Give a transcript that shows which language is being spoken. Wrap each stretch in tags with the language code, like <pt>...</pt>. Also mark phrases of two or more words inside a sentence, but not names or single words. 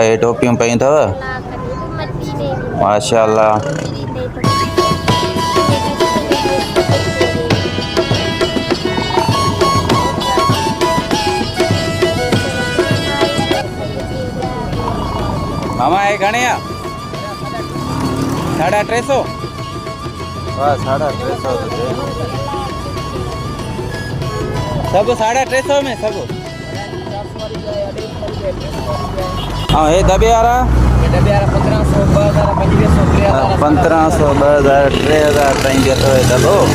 <sd>हे टोपियूं पयूं अथव माशाअल्लाह। मामा ये घणे आहे? 350? वाह, 350 सब 350 में सब। हाँ ये दबे वाला 1500 2000 2500 2000 3000 ताईं भी अथव दॿो।</sd>